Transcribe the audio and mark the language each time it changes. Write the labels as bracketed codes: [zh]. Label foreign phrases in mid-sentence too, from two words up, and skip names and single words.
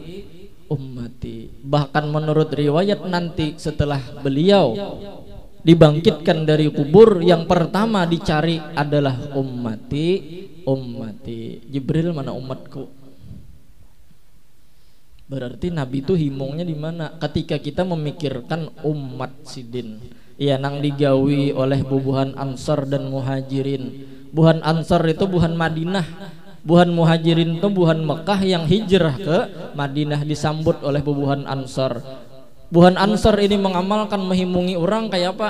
[id] Bahkan menurut riwayat nanti setelah beliau dibangkitkan dari kubur, yang pertama dicari adalah ummati. Jibril, mana umatku? [bjn] Berarti Nabi itu himungnya di mana? Ketika kita memikirkan umat sidin. [id] Ya, [bjn] nang digawi oleh bubuhan Ansar dan Muhajirin. Buhan Ansar itu buhan Madinah, buhan Muhajirin itu buhan Mekah yang hijrah ke Madinah, disambut oleh bubuhan Ansar. Buhan Ansar ini mengamalkan mehimungi orang kayak apa?